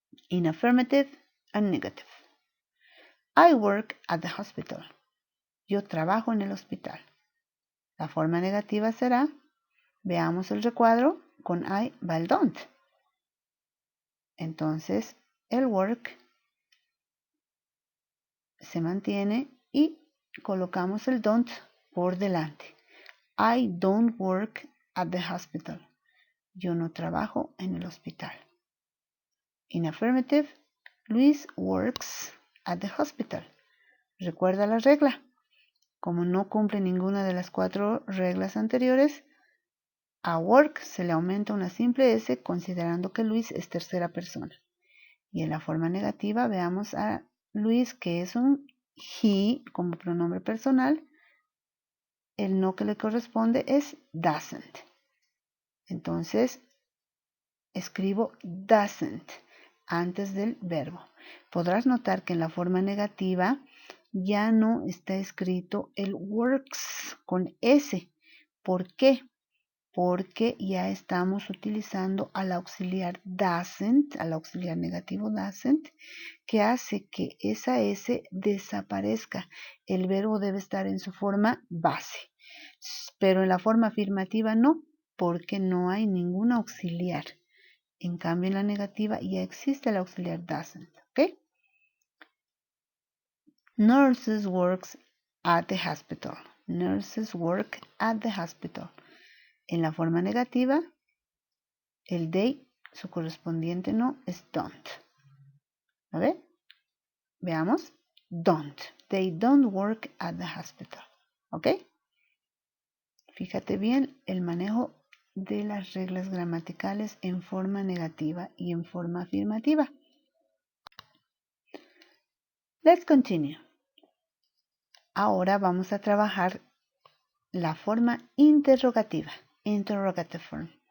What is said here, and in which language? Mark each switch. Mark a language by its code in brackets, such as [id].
[en] In affirmative and negative. I work at the hospital. [es] Yo trabajo en el hospital. La forma negativa será, veamos el recuadro, con I va el don't. Entonces, el work se mantiene y colocamos el don't por delante. [en] I don't work at the hospital. [es] Yo no trabajo en el hospital. [en] In affirmative, Luis works at the hospital. [es] Recuerda la regla. Como no cumple ninguna de las 4 reglas anteriores, a work se le aumenta una simple S considerando que Luis es tercera persona. Y en la forma negativa veamos a Luis, que es un he como pronombre personal. El no que le corresponde es doesn't. Entonces, escribo doesn't antes del verbo. Podrás notar que en la forma negativa ya no está escrito el works con S. ¿Por qué? Porque ya estamos utilizando al auxiliar doesn't, al auxiliar negativo doesn't, que hace que esa S desaparezca. El verbo debe estar en su forma base, pero en la forma afirmativa no, porque no hay ningún auxiliar. En cambio, en la negativa ya existe el auxiliar doesn't, ¿ok? [en] Nurses works at the hospital. Nurses work at the hospital. [es] En la forma negativa, el they, su correspondiente no, es don't. ¿A ver? Veamos. Don't. [en] They don't work at the hospital. [es] ¿Ok? Fíjate bien el manejo de las reglas gramaticales en forma negativa y en forma afirmativa. [en] Let's continue. [es] Ahora vamos a trabajar la forma interrogativa, [en] interrogative form.